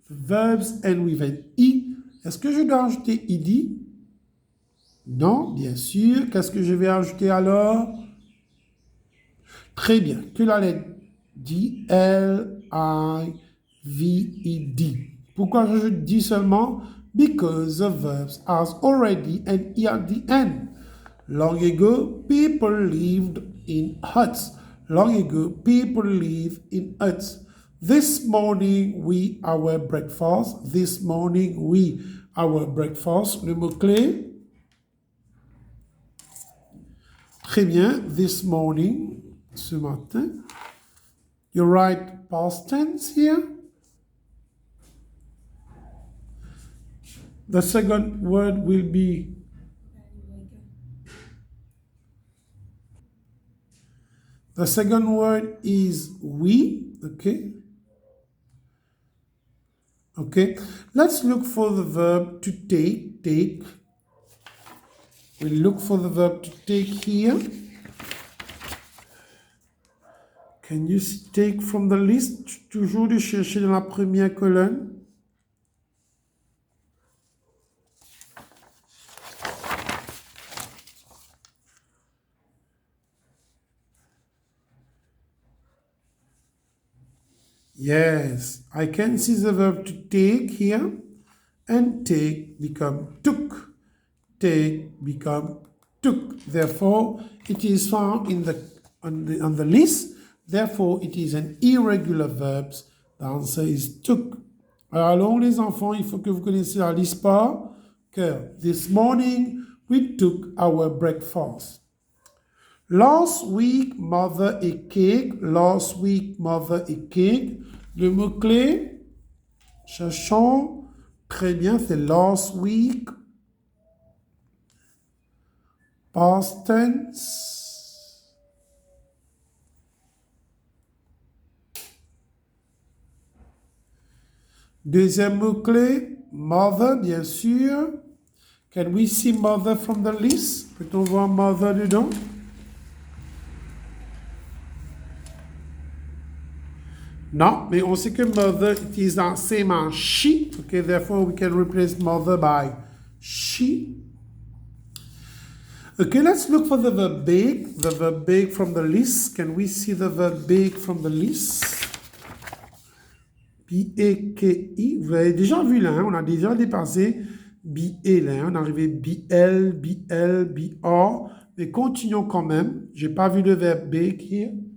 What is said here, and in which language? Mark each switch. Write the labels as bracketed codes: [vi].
[en] The verbs end with an E. [fr] Est-ce que je dois ajouter ed? Non, bien sûr. Qu'est-ce que je vais ajouter alors? Très bien. Que la lettre D, L, I, V, E, D. Pourquoi je dis seulement? [en] Because the verbs has already an E at the end. Long ago, people lived in huts. Long ago, people lived in huts. This morning, we our breakfast. This morning, we our breakfast. [fr] Le mot-clé. Très bien. [en] This morning, [fr] ce matin. [en] You write past tense here. The second word will be the second word is we, okay? Okay, let's look for the verb to take, take. We'll look for the verb to take here. Can you take from the list? [fr] Toujours de chercher dans la première colonne. [en] Yes, I can see the verb to take here, and take become took. Take become took. Therefore, it is found in on the list. Therefore, it is an irregular verb. The answer is took. [fr] Alors, les enfants, il faut que vous connaissiez la liste par cœur. [en] This morning, we took our breakfast. Last week, mother ate cake. Last week, mother ate cake. [fr] Le mot-clé, cherchons. Très bien, c'est last week. [en] Past tense. [fr] Deuxième mot-clé, mother, bien sûr. [en] Can we see mother from the list? [fr] Peut-on voir mother dedans? Non, mais on sait que [en] mother it is the same as she. Okay, therefore we can replace mother by she. Okay, let's look for the verb bake. The verb bake from the list. Can we see the verb bake from the list? B-A-K-I. [fr] Vous avez déjà vu là, hein? On a déjà dépassé B-A là. Hein? On est arrivé B-L, B-L, B-R. Mais continuons quand même. Je n'ai pas vu le verbe bake here.